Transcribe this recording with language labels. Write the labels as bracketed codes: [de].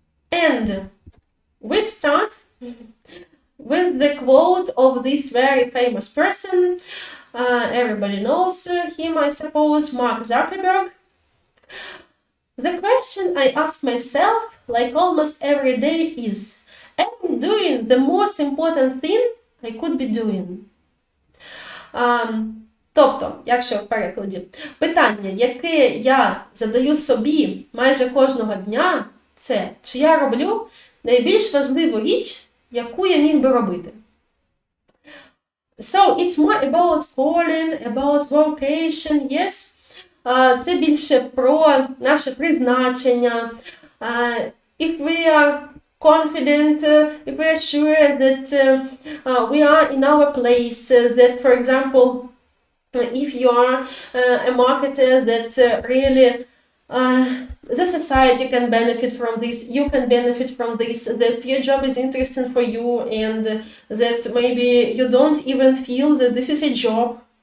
[en] And we start with the quote of this very famous person. Everybody knows him, I suppose, Mark Zuckerberg. The question I ask myself, like almost every day, is, am I doing the most important thing I could be doing? [uk] Тобто, якщо в перекладі, питання, яке я задаю собі майже кожного дня, це, чи я роблю найбільш важливу річ, яку я міг би робити. [en] So, it's more about calling, about vocation, yes. [uk] Це більше про наше призначення. [en] If we are confident, if we are sure that we are in our place, that, for example, if you are a marketer, that really the society can benefit from this, you can benefit from this, that your job is interesting for you, and that maybe you don't even feel that this is a job.